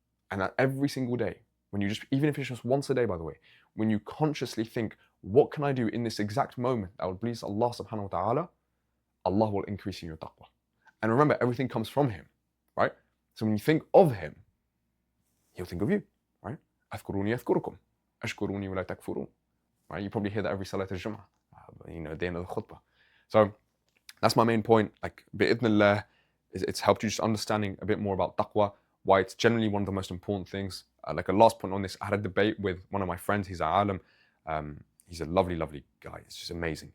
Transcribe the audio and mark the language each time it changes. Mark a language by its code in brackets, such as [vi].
[en] And that every single day, when you just, even if it's just once a day, by the way, when you consciously think, what can I do in this exact moment that would please Allah subhanahu wa ta'ala, Allah will increase in your taqwa. And remember, everything comes from Him, right? So when you think of Him, He'll think of you, right? [ar] أذكروني أذكركم أشكروني ولا تكفرون. [en] Right? You probably hear that every Salat al-Jum'ah, at the end of the khutbah. So that's my main point. Like, bi'idhnillah, it's helped you just understanding a bit more about taqwa, why it's generally one of the most important things. Like a last point on this, I had a debate with one of my friends. He's a alim. He's a lovely, lovely guy. It's just amazing.